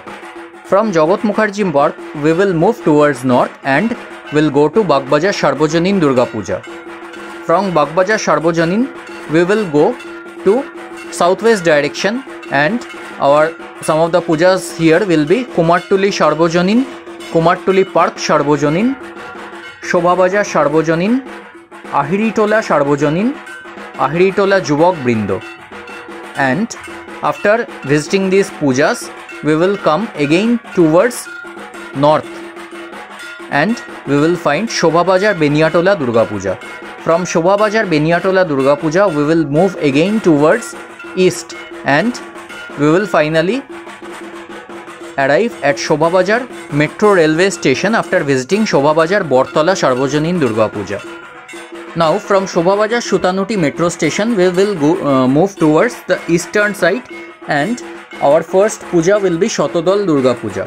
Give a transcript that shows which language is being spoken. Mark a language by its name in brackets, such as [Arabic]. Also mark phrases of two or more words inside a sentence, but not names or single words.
[English] From Jagat Mukherjee Park, we will move towards north and will go to Bagbajar Sarbojanin Durga Puja. From Bagbajar Sarbojanin, we will go to southwest direction and our some of the pujas here will be Kumartuli Sarbojanin, Kumartuli Park Sarbojanin, Shobhabajar Sarbojanin, Ahiritola Sarbojanin, Ahiritola Jubok Brindo. And after visiting these pujas, we will come again towards north and we will find Shobhabajar Beniatola Durga Puja. From Shobhabajar Beniatola Durga Puja, we will move again towards east and we will finally arrive at Shobhabajar Metro Railway Station after visiting Shobhabajar Bortola Sarbojanin Durga Puja. Now from Shobhabajar Shutanuti Metro Station, we will move towards the eastern side and our first puja will be Shotodal Durga Puja.